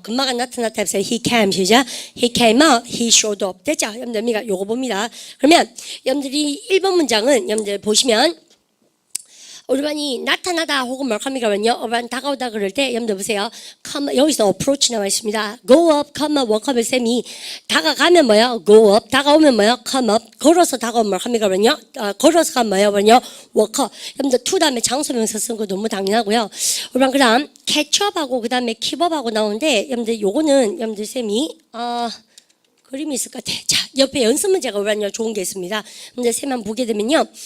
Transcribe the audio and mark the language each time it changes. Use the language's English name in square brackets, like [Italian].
[Korean] 금마가 나타났다 해보세요. [English] He came 시작. He came out. He showed up. 됐죠? [Korean] 여러분들 우리가 요거 봅니다. 그러면 여러분들이 1번 문장은 여러분들 보시면 우리 반이 나타나다 혹은 뭘합니까면요 우리 다가오다 그럴 때 여러분들 보세요. come, 여기서 approach 나와 있습니다. go up, come up, walk up을 쌤이 다가가면 뭐요? go up, 다가오면 뭐요? come up, 걸어서 다가오면 뭘합니까면요 걸어서 가면 뭐요? [English] walk up. [Korean] 여러분들 to 다음에 장소명사 쓴 거 너무 당연하고요. 우리 반 그다음 catch up하고 그다음에 keep up하고 나오는데 여러분들 요거는 여러분들 쌤이 그림이 있을 것 같아. 자, 옆에 연습 문제가 오란요 좋은 게 있습니다. 근데 쌤만 보게 되면요.